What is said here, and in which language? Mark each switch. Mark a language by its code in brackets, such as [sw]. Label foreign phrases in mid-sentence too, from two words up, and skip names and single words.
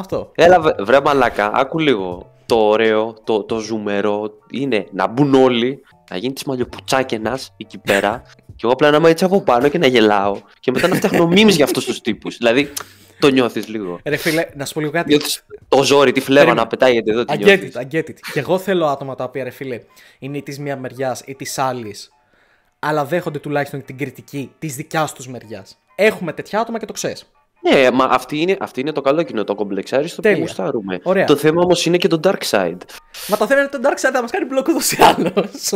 [el] Έλα βρε μαλάκα, άκου λίγο. το ωραίο, το ζουμερό είναι να μπουν όλοι, να γίνει της μαλλιοπουτσάκενας εκεί πέρα και εγώ απλά να είμαι έτσι από πάνω και να γελάω και μετά να φτιάχνω memes για αυτούς τους τύπους. Δηλαδή, το νιώθεις λίγο. Ρε φίλε, να σου πω λίγο κάτι. Νιώθεις το ζόρι, τη φλέβα να πετάγεται εδώ. [en] I get it. [el] Και εγώ θέλω άτομα τα οποία, ρε φίλε, είναι ή της μία μεριάς ή της άλλης, αλλά δέχονται τουλάχιστον την κριτική της δικιάς τους μεριάς. Έχουμε τέτοια άτομα και το ξέρεις. Ναι, μα αυτή είναι το καλό κοινό, το κομπλεξάριστο που γουστάρουμε. Το θέμα όμως είναι και το [en] dark side. [el] Μα το θέμα είναι το [en] dark side [el] θα μας κάνει μπλοκ ούτως ή άλλως.